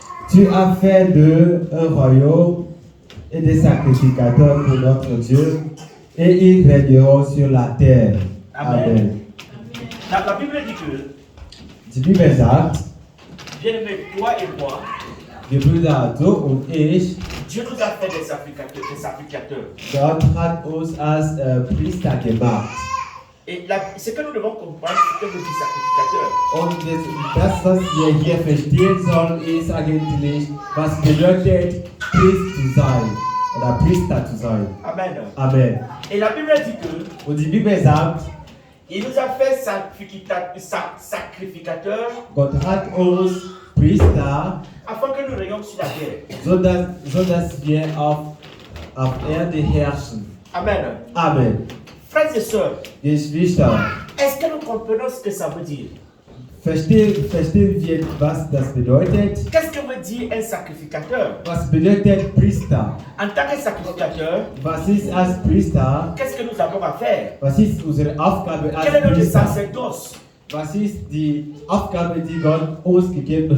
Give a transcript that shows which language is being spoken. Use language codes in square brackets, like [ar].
[fr] Tu as fait d'eux un royaume et des sacrificateurs pour notre Dieu, et ils régneront sur la terre. Amen. La Bible dit que, [de] Die Bibel sagt, [fr] bien-aimé, toi et moi, [de] Gebrüder, du und ich, [fr] Dieu nous a fait des sacrificateurs. [de] Gott hat uns als Priester gemacht. [fr] Et ce que nous devons comprendre, c'est que nous sommes sacrificateurs. [de] Und das, was wir hier verstehen sollen, ist eigentlich, was bedeutet, Priest zu sein oder Priester zu sein. Amen. Amen. [fr] Et la Bible dit que [de] Und die Bibel sagt, [fr] il nous a fait sacrificateurs [de] Gott hat uns Priester, [fr] afin que nous régnions sur la terre. [de] so dass wir auf Erde herrschen. Amen. Amen. [fr] Frères et sœurs, [de] Geschwister, [fr] est-ce que nous comprenons ce que ça veut dire? [de] verstehen wir, was das bedeutet? [fr] Qu'est-ce que veut dire un sacrificateur? [de] Was bedeutet Priester? [fr] En tant que sacrificateur, [de] Was ist als Priester? [fr] qu'est-ce que nous avons à faire? [de] Was ist unsere Aufgabe als [fr] Quel est notre [de] Priester? [fr] sacerdoce? [de] Was ist die Aufgabe, die Gott uns gegeben